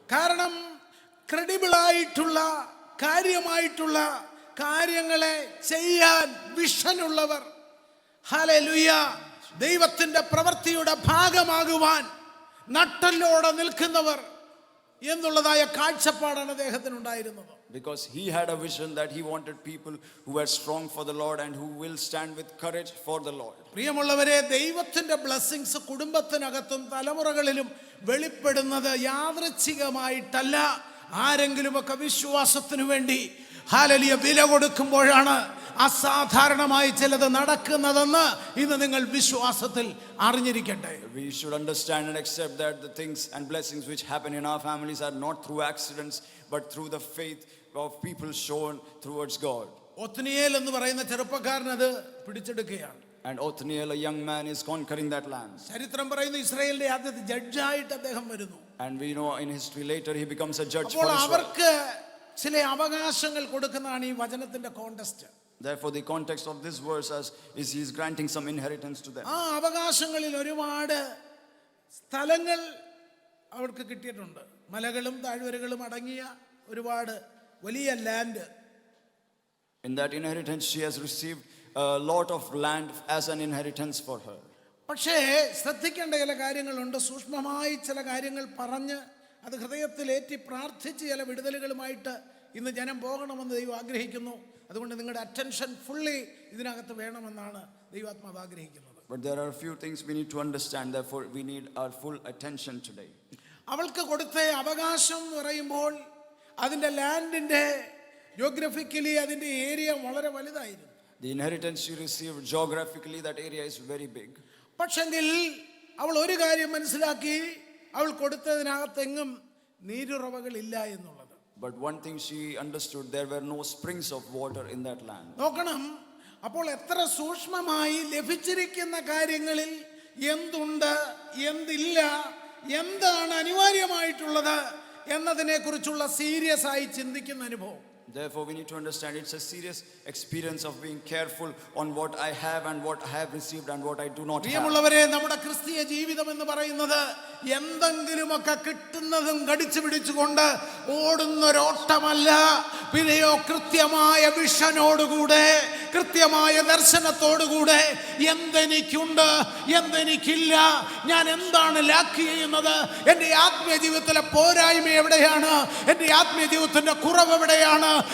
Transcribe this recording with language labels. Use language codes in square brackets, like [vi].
[ml] കാരണം ക്രെഡിബിൾ ആയിട്ടുള്ള കാര്യമായിട്ടുള്ള കാര്യങ്ങളെ ചെയ്യാൻ വിഷനുള്ളവർ, ഹല്ലേലൂയ, ദൈവത്തിന്റെ പ്രവൃത്തിയുടെ ഭാഗമാകുവാൻ നട്ടലോടെ നിൽക്കുന്നവർ എന്നുള്ളതായ കാഴ്ചപ്പാടാണ് അദ്ദേഹത്തിനുണ്ടായിരുന്നത്. [en] Because he had a vision that he wanted people who were strong for the Lord and who will stand with courage for the Lord. [ml] പ്രിയമുള്ളവരെ, ദൈവത്തിന്റെ ബ്ലെസ്സിങ്സ് കുടുംബത്തിനകത്തും തലമുറകളിലും വെളിപ്പെടുന്നത് യാദൃച്ഛികമായിട്ടല്ല. ആരെങ്കിലുമൊക്കെ വിശ്വാസത്തിനു വേണ്ടി ഹല്ലേലൂയ വില കൊടുക്കുമ്പോഴാണ് അസാധാരണമായി ചിലത് നടക്കുന്നതെന്ന് ഇന്ന് നിങ്ങൾ വിശ്വാസത്തിൽ അറിഞ്ഞിരിക്കട്ടെ. [en] We should understand and accept that the things and blessings which happen in our families are not through accidents, but through the faith of people shown towards God. [ml] Othniel എന്ന് പറയുന്ന ചെറുപ്പക്കാരൻ അത് പിടിച്ചെടുക്കുകയാണ്. [en] And Othniel, a young man, is conquering that land. [ml] ചരിത്രം പറയുന്നു ഇസ്രായേലിന്റെ ആദ്യത്തെ ജഡ്ജായിട്ട് അദ്ദേഹം വരുന്നു. [en] And we know in history later he becomes a judge for [ml] അപ്പോൾ [en] Israel. [ml] അവർക്ക് ചില അവകാശങ്ങൾ കൊടുക്കുന്നതാണ് ഈ വചനത്തിന്റെ context. [en] Therefore, the context of this verse is he is granting some inheritance to them. [ml] ആ അവകാശങ്ങളിൽ ഒരുപാട് സ്ഥലങ്ങൾ അവർക്ക് കിട്ടിയിട്ടുണ്ട്. മലകളും താഴ്വരകളും അടങ്ങിയ ഒരുപാട് വലിയ land. [en] In that inheritance, she has received a lot of land as an inheritance for her. [ml] പക്ഷേ ശ്രദ്ധിക്കേണ്ട ചില കാര്യങ്ങളുണ്ട്. സൂക്ഷ്മമായി ചില കാര്യങ്ങൾ പറഞ്ഞ് അത് ഹൃദയത്തിലേറ്റി പ്രാർത്ഥിച്ച് ചില വിടുതലുകളുമായിട്ട് ഇന്ന് ജനം പോകണമെന്ന് ദൈവം ആഗ്രഹിക്കുന്നു. അതുകൊണ്ട് നിങ്ങളുടെ [en] attention fully [ml] ഇതിനകത്ത് വേണമെന്നാണ് ദൈവാത്മാവ് ആഗ്രഹിക്കുന്നത്. [en] But there are a few things we need to understand. Therefore, we need our full attention today. [ml] അവൾക്ക് കൊടുത്ത അവകാശം എന്ന് പറയുമ്പോൾ അതിൻ്റെ ലാൻഡിൻ്റെ ജോഗ്രഫിക്കലി അതിൻ്റെ ഏരിയ വളരെ വലുതായിരുന്നു. [en] The inheritance she received geographically, that area is very big. [ml] പക്ഷെങ്കിൽ അവൾ ഒരു കാര്യം മനസ്സിലാക്കി, അവൾ കൊടുത്തതിനകത്തെങ്ങും നീരുറവകളില്ല എന്നുള്ളത്. [en] But one thing she understood, there were no springs of water in that land. [ml] നോക്കണം, അപ്പോൾ എത്ര സൂക്ഷ്മമായി ലഭിച്ചിരിക്കുന്ന കാര്യങ്ങളിൽ എന്തുണ്ട്, എന്തില്ല, എന്താണ് അനിവാര്യമായിട്ടുള്ളത് എന്നതിനെ കുറിച്ചുള്ള സീരിയസ് ആയി ചിന്തിക്കുന്ന അനുഭവം. [en] Therefore, we need to understand it's a serious experience of being careful on what I have and what I have received and what I do not have. [ml] പ്രിയമുള്ളവരെ, നമ്മുടെ ക്രിസ്തീയ ജീവിതം എന്ന് പറയുന്നത് എന്തെങ്കിലുമൊക്കെ കിട്ടുന്നതും കടിച്ചു പിടിച്ചുകൊണ്ട് ഓടുന്നൊരോട്ടമല്ല. പിന്നെയോ കൃത്യമായ വിഷനോടുകൂടെ, കൃത്യമായ ദർശനത്തോടുകൂടെ എന്തെനിക്കുണ്ട്, എന്തെനിക്കില്ല, ഞാൻ എന്താണ് ലാക്ക് ചെയ്യുന്നത്, എൻ്റെ ആത്മീയ ജീവിതത്തിലെ പോരായ്മ എവിടെയാണ്, എൻ്റെ ആത്മീയ ജീവിതത്തിൻ്റെ കുറവ് എവിടെയാണ്,